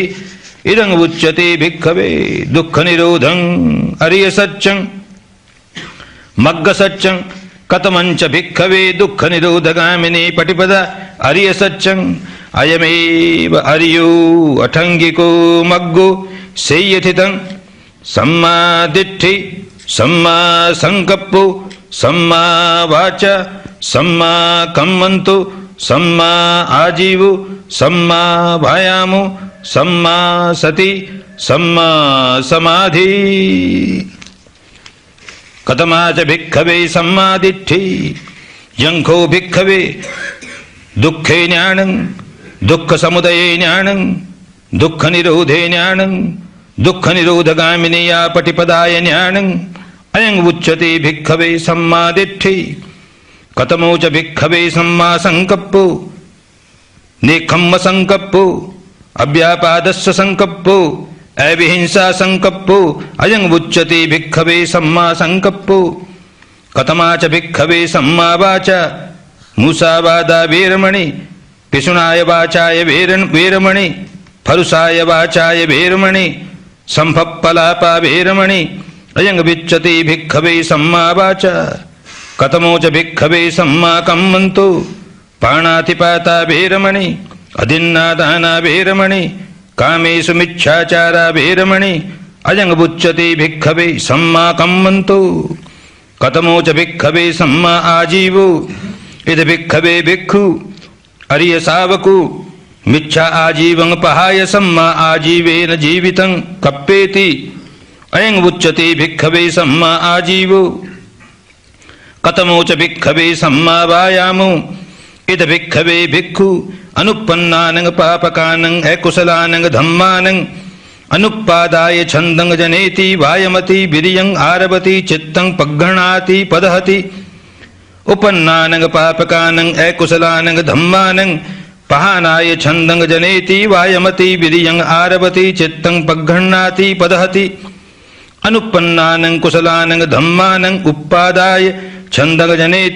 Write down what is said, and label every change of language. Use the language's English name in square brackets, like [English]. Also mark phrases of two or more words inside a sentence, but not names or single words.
[Pali] इदं उच्यते भिक्खवे दुःखनिरोधं अरियसत्यं मग्गसत्यं कथमञ्च भिक्खवे दुःखनिरोधगामिनी पटिपदा अरियसत्यं अयमेव अरियो अठङ्गिको मग्गो सेयथितं सम्मा दिट्ठि सम्मा संकप्पो सम्मा वाचा सम्मा कम्मन्तो सम्मा आजीवो सम्मा वायामो सम्मा सति सम्मा समाधि कथमा च भिक्खवे सम्मा दिट्ठि यंखो भिक्खवे दुःखे ज्ञानं दुःखसमुदये ज्ञानं दुःखनिरोधे ज्ञानं दुःखनिरोधगामिनीया पटिपदाय ज्ञानं अयं उच्यते भिक्खवे सम्मा दिट्ठि कथमो च भिक्खवे सम्मा संकप्पो नेखम्म संकप्पो अव्यापादस्य संकप्पो अविहिंसा संकप्पो अयं उच्यते भिक्खवे सम्मा संकप्पो कथमा च भिक्खवे सम्मा वाचा मूसावादा वेरमणि पिशुनाय वाचाय वेरमणि फरुसाय वाचाय वेरमणि संभप्पलापा वेरमणि अयं विच्यते भिक्खवे सम्मा वाचा कथमो च भिक्खवे सम्मा कम्मन्तो पाणातिपाता वेरमणि अदिन्नादाना वेरमणि कामेषु मिच्छाचारा वेरमणि अयं उच्यते भिक्खवे सम्मा कम्मन्तो कथमो च भिक्खवे सम्मा आजीवो इद भिक्खवे भिक्खु अरिय सावको मिच्छा आजीवं पहाय सम्मा आजीवेन जीवितं कप्पेति अयं उच्यते भिक्खवे सम्मा आजीवो कथमो च भिक्खवे सम्मा वायामो इद भिक्खवे भिक्खु अनुपन्नानं पापकानं अकुशलानं धम्मानं अनुपादाय छन्दं जनेति वायमति विरियं आरभति चित्तं पग्घणाति पदहति उपन्नानं पापकानं अकुशलानं धम्मानं पहानाय छन्दं जनेति वायमति विरियं आरभति चित्तं पग्घणाति पदहति अनुपन्नानं कुशलानं धम्मानं उपादाय छन्दं जनेति